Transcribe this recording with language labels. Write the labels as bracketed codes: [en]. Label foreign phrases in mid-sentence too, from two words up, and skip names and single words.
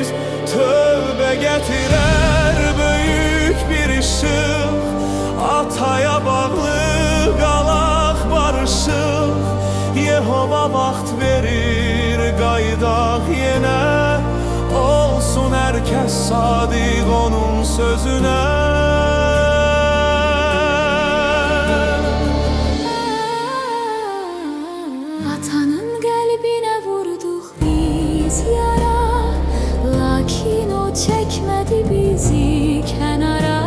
[az] Tövbə gətirər böyük bir ışıq, ataya bağlı qalaq barışıq. Yehova vaxt verir qayıdaq yenə, olsun herkes sadiq onun sözüne. [tr] Atanın kalbine vurduk biz yara, lakin o çekmedi bizi kenara.